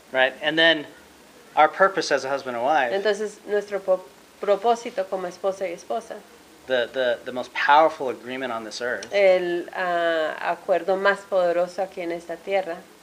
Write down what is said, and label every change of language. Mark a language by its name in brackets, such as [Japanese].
[English] Right? And then our purpose as a husband and wife, [Spanish] Entonces nuestro propósito como esposa y esposa, [English] the most powerful agreement on this earth, [Spanish] el acuerdo más poderoso aquí en esta tierra,